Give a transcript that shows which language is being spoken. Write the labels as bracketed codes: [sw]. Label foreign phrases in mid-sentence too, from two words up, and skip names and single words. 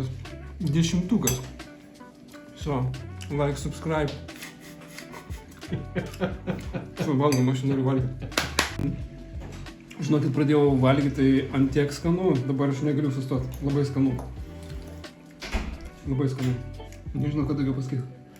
[lt] 10. [en] So, like, subscribe. [lt] So, valgom, aš noriu valgyti. Žinokit, pradėjau valgyti, tai ant tiek skanu, dabar aš negaliu sustoti. Labai skanu. Labai skanu. Nežinau, ką daugiau pasakyti.